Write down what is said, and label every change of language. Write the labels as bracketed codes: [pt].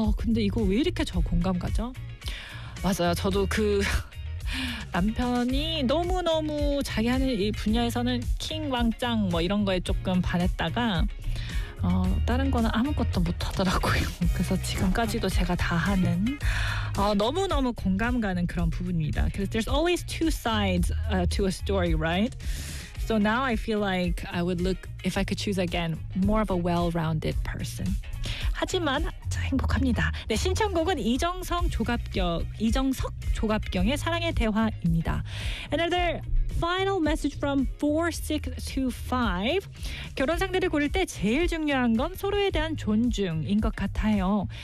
[ko] 근데 이거 왜 이렇게 저 공감 가죠? 맞아요. 저도 그 남편이 너무너무 자기 하는 일 분야에서는 킹 왕짱 뭐 이런 거에 조금 반했다가 다른 거는 아무것도 못하더라고요. 그래서 지금까지도 제가 다 하는 너무너무 공감 가는 그런 부분입니다. [en] Because there's always two sides to a story, right? So now I feel like I would look, if I could choose again, more of a well-rounded person. [ko] 하지만 행복합니다. 네, 신청곡은 이정석 조갑경의 사랑의 대화입니다. [en] Another final message from 4625. [ko] 결혼 상대를 고를 때 제일 중요한 건 서로에 대한 존중인 것 같아요.